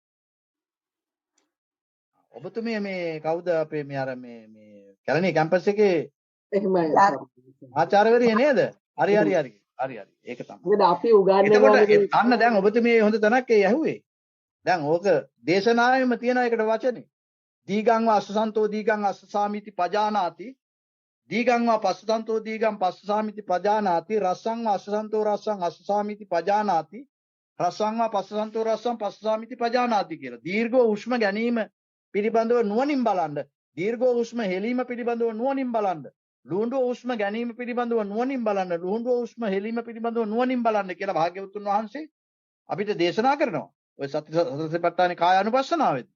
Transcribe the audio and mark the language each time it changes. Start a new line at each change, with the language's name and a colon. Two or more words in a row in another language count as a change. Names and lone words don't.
Sinhala: ඔබතුමිය මේ කවුද අපේ මේ අර මේ කැලණි කැම්පස් එකේ එහෙමයි. ආචාර්යවරිය නේද? හරි. ඒක තමයි. මොකද අපි උගන්වන එතකොට අන්න දැන් ඔබතුමිය හොඳ තැනක් ඒ ඇහුවේ. දැන් ඕක දේශනාවෙම තියෙන එකට වචනේ.
Pali: දීගං වා අස්සසන්තෝ දීගං අස්සසාමිති පජානාති දීගං වා පස්සසන්තෝ දීගං පස්සසාමිති පජානාති රස්සං වා අස්සසන්තෝ රස්සං අස්සසාමිති පජානාති රස්සං වා පස්සසන්තෝ රස්සං පස්සසාමිති පජානාති කියලා.
Sinhala: දීර්ඝව හුස්ම ගැනීම පිළිබඳව නුවණින් බලන්න. දීර්ඝව හුස්ම හෙලීම පිළිබඳව නුවණින් බලන්න. ලුහුඬව හුස්ම ගැනීම පිළිබඳව නුවණින් බලන්න. ලුහුඬව හුස්ම හෙලීම පිළිබඳව නුවණින් බලන්න කියලා භාග්‍යවතුන් වහන්සේ අපිට දේශනා කරනවා. ඔය සතිපට්ඨානේ කාය අනුපස්සනාවේදී.